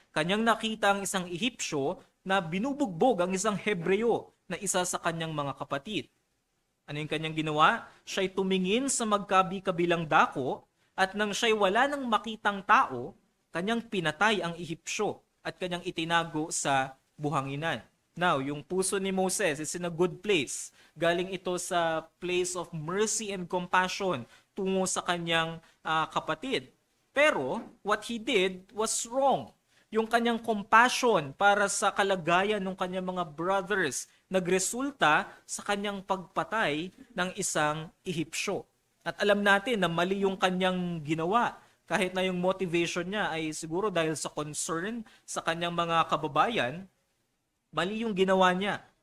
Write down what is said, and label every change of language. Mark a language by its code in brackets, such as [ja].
[tl] Kanyang nakita ang isang Ehipsyo na binubugbog ang isang Hebreo na isa sa kanyang mga kapatid. Ano yung kanyang ginawa? Siya'y tumingin sa magkabi-kabilang dako at nang siya'y wala nang makitang tao, kanyang pinatay ang Ehipsyo at kanyang itinago sa buhanginan. [en] Now, [tl] yung puso ni [en] Moses is in a good place. [tl] Galing ito sa [en] place of mercy and compassion [tl] tungo sa kanyang kapatid. [en] Pero, what he did was wrong. [tl] Yung kanyang compassion para sa kalagayan ng kanyang mga brothers nagresulta sa kanyang pagpatay ng isang Ehipsyo. At alam natin na mali yung kanyang ginawa. Kahit na yung motivation niya ay siguro dahil sa concern sa kanyang mga kababayan, mali yung ginawa niya.